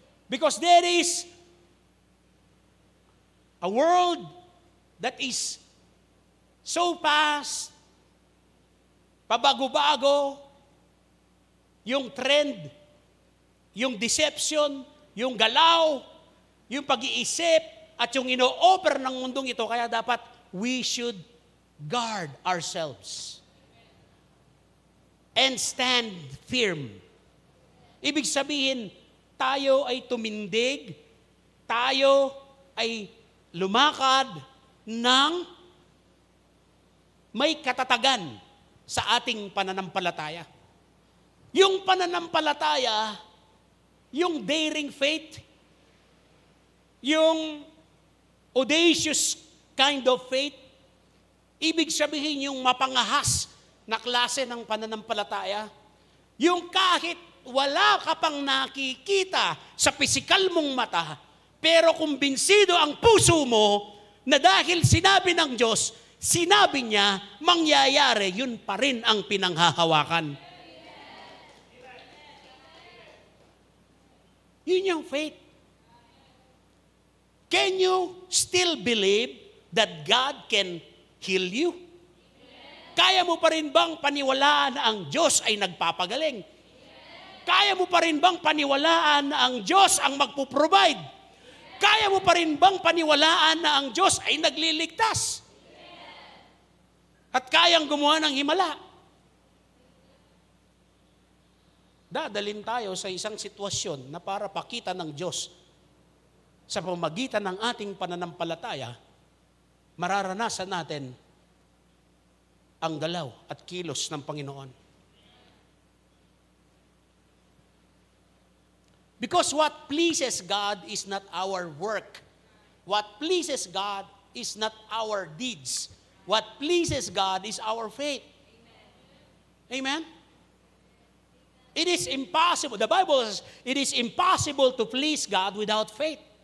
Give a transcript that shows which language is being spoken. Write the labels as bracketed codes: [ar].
[en] Because there is a world that is so fast, [tl] pabago-bago, yung trend, yung deception, yung galaw, yung pag-iisip, at yung ino-offer ng mundong ito. Kaya dapat [en] we should guard ourselves and stand firm. [tl] Ibig sabihin, tayo ay tumindig, tayo ay lumakad ng may katatagan sa ating pananampalataya. Yung pananampalataya, yung [en] daring faith, [tl] yung [en] audacious kind of faith, [tl] ibig sabihin yung mapangahas na klase ng pananampalataya, yung kahit wala ka pang nakikita sa pisikal mong mata, pero kumbinsido ang puso mo na dahil sinabi ng Diyos, sinabi niya, mangyayari, yun pa rin ang pinanghahawakan. Yun yung faith. [en] Can you still believe that God can heal you? [tl] Kaya mo pa rin bang paniwalaan na ang Diyos ay nagpapagaling? Kaya mo pa rin bang paniwalaan na ang Diyos ang magpo-provide? Kaya mo pa rin bang paniwalaan na ang Diyos ay nagliligtas? At kayang gumawa ng himala? Dadalhin tayo sa isang sitwasyon na para pakita ng Diyos sa pamagitan ng ating pananampalataya, mararanasan natin ang galaw at kilos ng Panginoon. [en] Because what pleases God is not our work. What pleases God is not our deeds. What pleases God is our faith. Amen? It is impossible. The Bible says it is impossible to please God without faith.